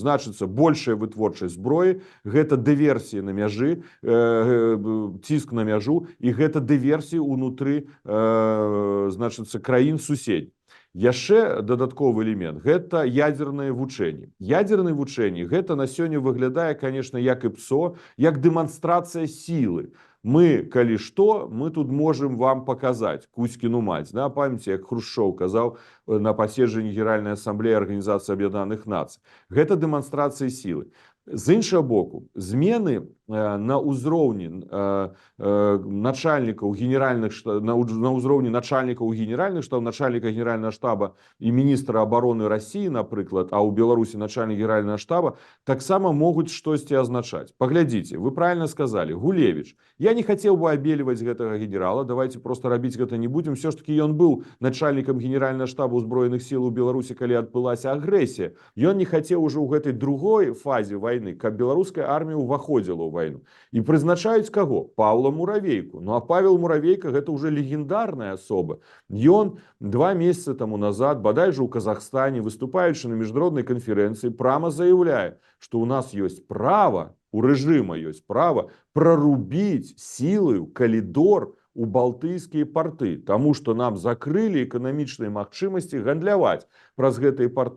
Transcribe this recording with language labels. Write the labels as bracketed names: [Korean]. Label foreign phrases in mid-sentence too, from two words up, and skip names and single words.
[Belarusian] Значыцца, большая вытворчасць зброі, гэта дыверсіі на мяжы, ціск на мяжу, і гэта дыверсіі ўнутры, значыцца, краін суседніх. Яшчэ дадатковы элемент гэта ядзерныя вучэнні. Ядзерныя вучэнні гэта на сёння выглядае, конечно, як ІПСО, як дэманстрацыя сілы. Мы, калі што, [Russian] мы тут можем вам показать Кузькіну мать. Да? [Belarusian] Памяце, як Хрушчоў казаў на паседжанні Генеральнай асамблеі Арганізацыі Аб'яднаных Нацый. Гэта дэманстрацыя сілы. З іншага боку, змены на ўзроўні начальнікаў генеральных на ўзроўні начальнікаў генеральных штаб, начальніка генеральнага штаба і міністра [Russian] обороны России, [Belarusian] напрыклад, а ў Беларусі начальнік генеральнага штаба, таксама могуць штосьці азначаць. Паглядзіце, [Russian] вы правильно сказали, Гулевич. Я не хотел бы обеливать [Belarusian] гэтага генерала, [Russian] давайте просто [Belarusian] рабіць гэта [Russian] не будем. Все ж таки [Belarusian] ён быў начальнікам генеральнага штаба ўзброеных сіл у Беларусі, калі адбылася агрэсія. Ён [Russian] не хотел уже [Belarusian] ў гэтай другой фазе войны, каб беларуская армія ўваходзіла ў войну. І прызначаюць каго? Павла Муравейку. Ну а Павел Муравейка гэта уже легендарная асоба. Ён 2 месяцы тому назад, бадай же у Казахстане, выступаючы на міжнароднай канферэнцыі, прямо заявляе, што у нас ёсць права, у рэжыма ёсць права прорубіць сілаю калідор у балтыйскія порты, таму што нам закрылі эканамічныя магчымасці гандляваць праз гэтыя порты.